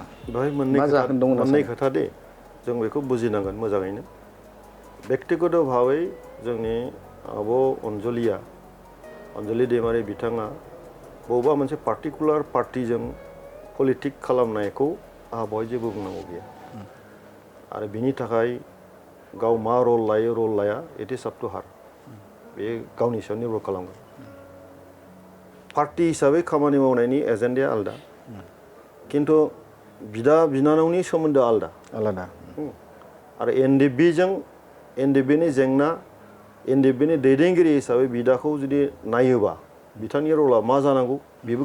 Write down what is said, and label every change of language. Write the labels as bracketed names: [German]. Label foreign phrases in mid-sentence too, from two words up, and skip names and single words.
[Bodo] बेवहाय मोननै खोथा दे जों बेखौ बुजिनांगोन मोजाङैनो बेक्तिगत भाबै जोंनि आब' अन्जलि दैमारि बिथाङा बबेबा मोनसे पार्टिकुलार पार्टिजों पलिटिक खालामनायखौ आंहा बेवहाय जेबो बुंनांगौ गैया आरो बिनि थाखाय गाव मा रल लायो रल लाया [English] it is up to her [Bodo] बे गावनि सायाव निर्भर खालामगोन पार्टि हिसाबै खामानि मावनायनि एजेन्डाया आलादा खिन्थु बिदा बिनानावनि सोमोन्दोआ आलादा आरो एनडिबिनि जेंना एनडिबिनि दैदेनगिरि हिसाबै बिदाखौ जुदि नायोबा बिथांनि रला मा जानांगौ बेबो